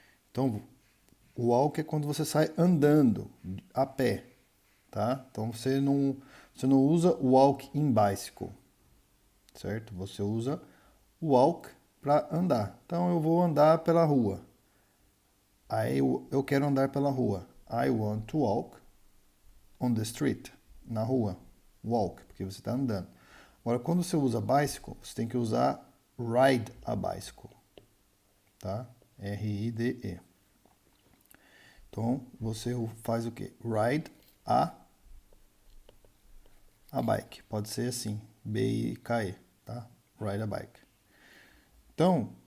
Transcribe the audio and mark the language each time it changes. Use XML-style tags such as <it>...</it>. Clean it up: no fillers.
<pt>Então, o walk é quando você sai andando a pé, tá? Então você não usa walk in bicycle, certo? Você usa walk para andar. Então eu vou andar pela rua. Aí eu quero andar pela rua.</pt> <en>I want to walk on the street,</en> <pt>na rua. Walk, porque você está andando. Agora, quando você usa bicycle, você tem que usar ride a bicycle, tá? R-I-D-E. Então, você faz o quê?</pt> <en>Ride a bike.</en> <pt>Pode ser assim, B-I-K-E, tá? Ride a bike. Então,</pt>